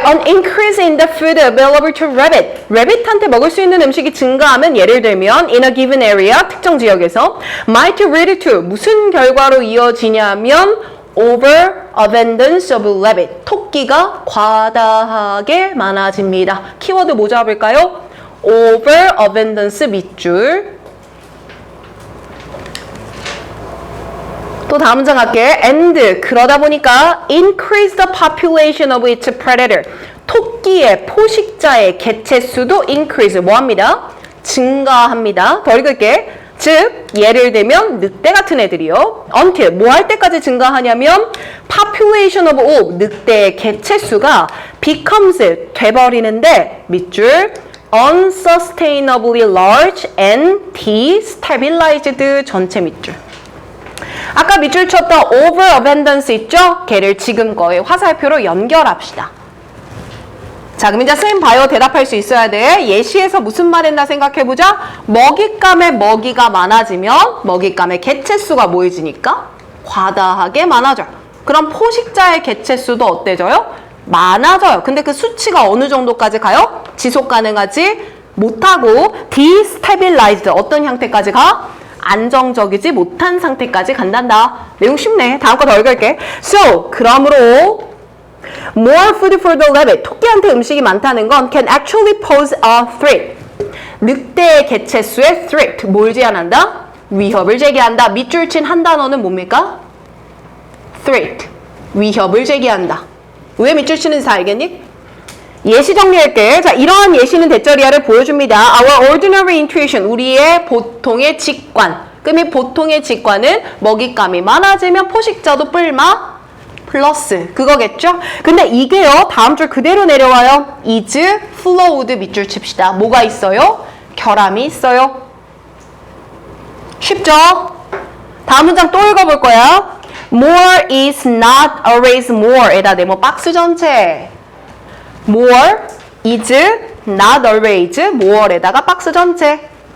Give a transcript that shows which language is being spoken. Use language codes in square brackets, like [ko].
[en] An increase in the food available to rabbit. [ko] rabbit한테 먹을 수 있는 음식이 증가하면 예를 들면 [en] in a given area, [ko] 특정 지역에서 [en] might lead to [ko] 무슨 결과로 이어지냐면 [en] overabundance of rabbit. [ko] 토끼가 과다하게 많아집니다. 키워드 뭐 잡을까요? overabundance 밑줄. 또 다음 문장 할게. [en] And [ko] 그러다 보니까 [en] increase the population of its predator. [ko] 토끼의 포식자의 개체 수도 increase 뭐합니다? 증가합니다. 더 읽을게. 즉 예를 들면 늑대 같은 애들이요. until 뭐 할 때까지 증가하냐면 [en] population of all [ko] 늑대의 개체 수가 becomes 돼버리는데 밑줄 [en] unsustainably large and destabilized [ko] 전체 밑줄. 아까 밑줄 쳤던 overabundance 있죠? 걔를 지금 거의 화살표로 연결합시다. 자, 그럼 이제 쌤 봐요. 대답할 수 있어야 돼. 예시에서 무슨 말 했나 생각해보자. 먹잇감의 먹이가 많아지면 먹잇감의 개체수가 뭐해지니까? 과다하게 많아져요. 그럼 포식자의 개체수도 어때져요? 많아져요. 근데 그 수치가 어느 정도까지 가요? 지속 가능하지 못하고 destabilized 어떤 형태까지 가? 안정적이지 못한 상태까지 간단다. 내용 쉽네. 다음 거 더 읽을게. [en] So, [ko] 그러므로 [en] more food for the rabbit. [ko] 토끼한테 음식이 많다는 건 [en] can actually pose a threat. [ko] 늑대의 개체수의 threat. 뭘 제한한다? 위협을 제기한다. 밑줄 친 한 단어는 뭡니까? threat. 위협을 제기한다. 왜 밑줄 치는지 다 알겠니? 예시 정리할게. 자, 이러한 예시는 대절이야를 보여줍니다. [en] Our ordinary intuition, [ko] 우리의 보통의 직관. 그럼 이 보통의 직관은 먹잇감이 많아지면 포식자도 뿔마 플러스 그거겠죠? 근데 이게요, 다음 줄 그대로 내려와요. is flowed 밑줄 칩시다. 뭐가 있어요? 결함이 있어요. 쉽죠? 다음 문장 또 읽어볼 거야. [en] More is not always more. [ko] 에다 네모 박스 전체. [en] more is not always more [ko] 에다가 박스 전체.